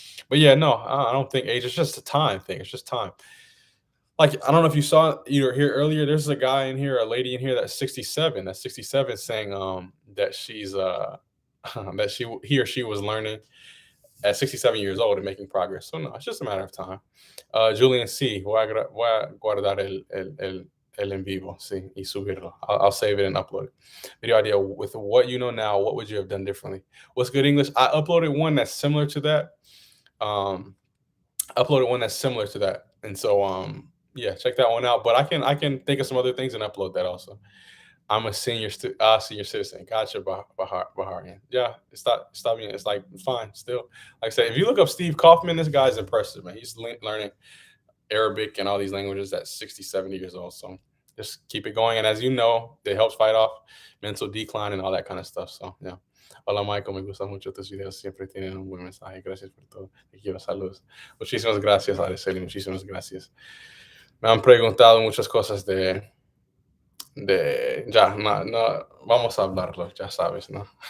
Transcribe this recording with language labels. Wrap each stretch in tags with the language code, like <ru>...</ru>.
<en>But yeah, no, I don't think age. It's just a time thing. It's just time. Like, I don't know if you saw either here earlier, there's a lady in here that's 67. That's 67 saying that she's he or she was learning at 67 years old and making progress. So no, it's just a matter of time.</en> <es>Julian C, voy a guardar el en vivo, sí, y subirlo.</es> <en>I'll save it and upload it. Video idea, with what you know now, what would you have done differently? What's good English? I uploaded one that's similar to that. And so yeah, check that one out. But I can think of some other things and upload that also. I'm a senior citizen. Gotcha, Baharian. Yeah, it's being. It's like fine still. Like I said, if you look up Steve Kaufman, this guy's impressive, man. He's learning Arabic and all these languages at 60, 70 years old. So just keep it going. And as you know, it helps fight off mental decline and all that kind of stuff. So yeah.</en> <es>Hola,</es> <en>Michael.</en> <es>Me gustan mucho tus videos. Siempre tienen un buen mensaje. Gracias por todo. Te quiero. Saludos. Muchísimas gracias, Araceli. Muchísimas gracias. Me han preguntado muchas cosas ya, no, vamos a hablarlo, ya sabes, ¿no?</es>